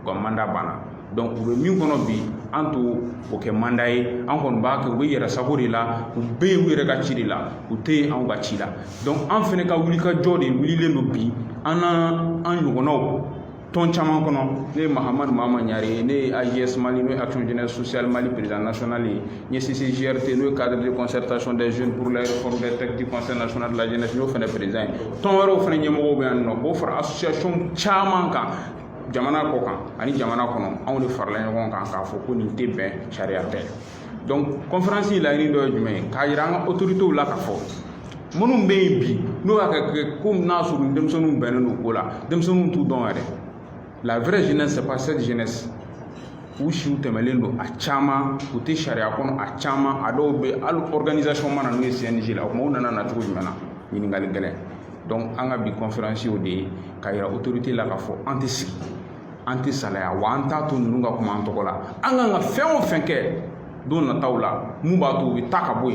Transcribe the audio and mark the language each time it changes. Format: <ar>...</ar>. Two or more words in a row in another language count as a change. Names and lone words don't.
<bm>ka mandat banna donc u bɛ min kɔnɔ bi an to o kɛ mandat ye an kɔni b'a kɛ u bɛ yɛrɛ sago de la u bɛ yen u yɛrɛ ka ci de la u tɛ yen anw ka ci la donc an fɛnɛ ka wulikajɔ de wulilen don bi an n'an ɲɔgɔnnaw tɔn caman kɔnɔ ne ye Mahamadu Mama Ɲare ye ne ye AJS Mali n'o ye Action Jeunesse Sociale Mali</bm> <fr>président national</fr> <bm>ye n ye CCJRT n'o ye cadre de concertation des jeunes pour la réforme des textes du conseil national de la jeunesse n y'o fɛnɛ président ye tɔn wɛrɛw fɛnɛ ɲɛmɔgɔw bɛ yan nɔ k'o fara association caman kan jamana kɔ kan ani jamana kɔnɔ anw de farala ɲɔgɔn kan k'a fɔ ko nin tɛ bɛn sariya tɛ donc conférence in laɲini dɔ ye jumɛn ye k'a yira an ka autorités la k'a fɔ minnu bɛ yen bi n'o y'a kɛ ko n'a sɔrɔ denmisɛnninw bɛnnen don ko la denmisɛnninw t'u dɔn yɛrɛ la</bm> <fr>vraie jeunesse c'est pas cette jeunesse</fr> <bm>u siw tɛmɛlen don a caman u tɛ sariya kɔnɔ a caman a dɔw bɛ hali organisation mana n'o ye CNJ la o kuma u nana na cogo jumɛn na ɲininkali gɛlɛn donc an ka bi conférence y'o de ye k'a yira autorité la k'a fɔ an tɛ sigi an tɛ salaya wa an t'a to ninnu ka kuma an tɔgɔ la an kan ka fɛn o fɛn kɛ don nataw la mun b'a to u bɛ taa ka bɔ</bm>